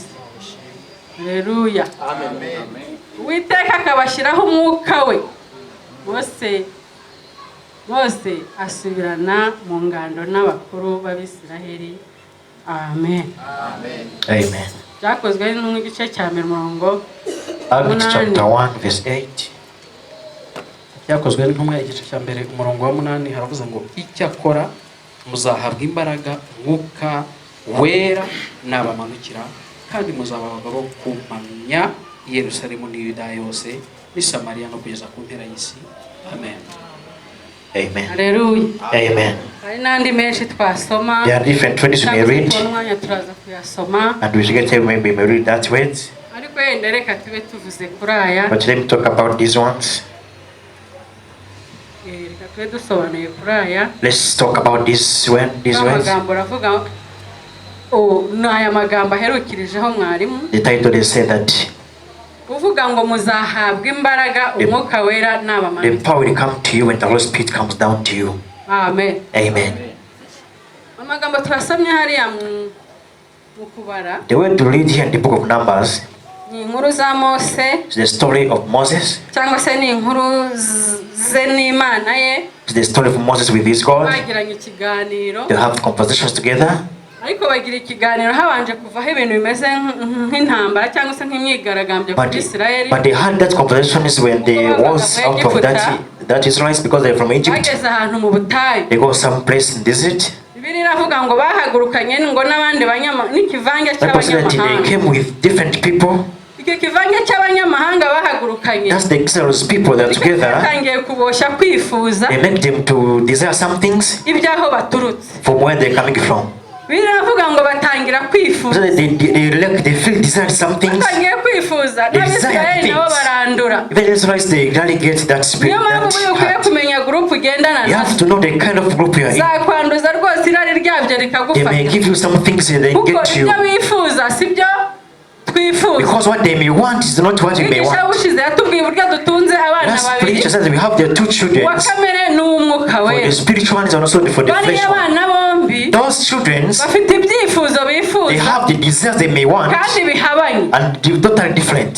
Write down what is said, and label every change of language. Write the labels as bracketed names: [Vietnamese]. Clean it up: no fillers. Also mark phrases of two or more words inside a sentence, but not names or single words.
[Kinyarwanda] Haleluya. Amen. Uwiteka akabashyiraho umwuka we. Mose asubirana mu ngando n'abakuru b'Abisiraheli. Amen. Amen. Byakozwe n'igice cya 1 [English] Acts chapter 1 verse 8. [Kinyarwanda] Byakozwe n'intumwa igice cya 8 haravuze ngo icyakora muzahabwa imbaraga mwuka wera nabamanukira kandi muzaba abagabo kumamya Yerusalemu n'Iyudaya yose ni Samariya no kugeza ku mpera y'isi. Amen. Amen. Haleluya. Amen. Hari nandi menshi twasoma. [English] There are different words we may read, [Kinyarwanda] turaza kuyasoma. [English] and we should get maybe may read that words. [Kinyarwanda] Ariko yenda reka tube tuvuze kuri aya. [English] But let me talk about these ones. [Kinyarwanda] Reka tube dusobanuye kuri aya. [English] Let's talk about these words. [Kinyarwanda] Amagambo ravuga aya magambo aherukirijeho mwarimu. [English] The title is said that [Kinyarwanda] uvuga ngo muzahabwa imbaraga umwuka wera nabamanukira. [English] the power will come to you when the Holy Spirit comes down to you. [Kinyarwanda] Amen. Amen. Amagambo turasomye hariya mu kubara. [English] The word to read here in the book of Numbers [Kinyarwanda] Ni inkuru za Mose. [English] is the story of Moses. [Kinyarwanda] Cyangwa se ni inkuru ze n'Imana ye. [English] It's the story of Moses with his God. [Kinyarwanda] Bagiranye ikiganiro. [English] They have conversations together. [Kinyarwanda] Ariko bagira ikiganiro habanje kuvaho ibintu bimeze nk'intambara cyangwa se nk'imyigaragambyo ku Isirayeli. [English] But they had that conversation is when they was out of that Israelites because they're from Egypt. [Kinyarwanda] Bageze ahantu mu butayu. [English] They go some place in desert. [Kinyarwanda] Bibiri iravuga ngo bahagurukanye ngo n'abandi n'ikivange cy'abanyamahanga. [English] They came with different people. [Kinyarwanda] Iki kivange cy'abanyamahanga bahagurukanye. [English] That's the Israel's people that together. [Kinyarwanda] Batangiye kuboshya kwifuza. [English] They make them to desire some things. [Kinyarwanda] Ibyaho baturutse. [English] From where they're coming from. [Kinyarwanda] Biravuga ngo batangira kwifuza. [English] They feel desire some things. [Kinyarwanda] Batangiye kwifuza. N'Abisirayeli nabo barandura. [English] Even Israelites they really get that spirit. [Kinyarwanda] Niyo mpamvu ukwiye kumenya group ugendana nayo. [English] You have to know the kind of group you are in. [Kinyarwanda] Zakwanduza rwose irari ryabyo rikagufata. [English] They may give you some things and they get you. [Kinyarwanda] Ibyo bifuza sibyo twifuza. [English] Because what they may want is not what you may want. Last preacher says we have their 2 children. For the spiritual ones and also for the flesh one. Those children, they have the desires they may want, and they're totally different.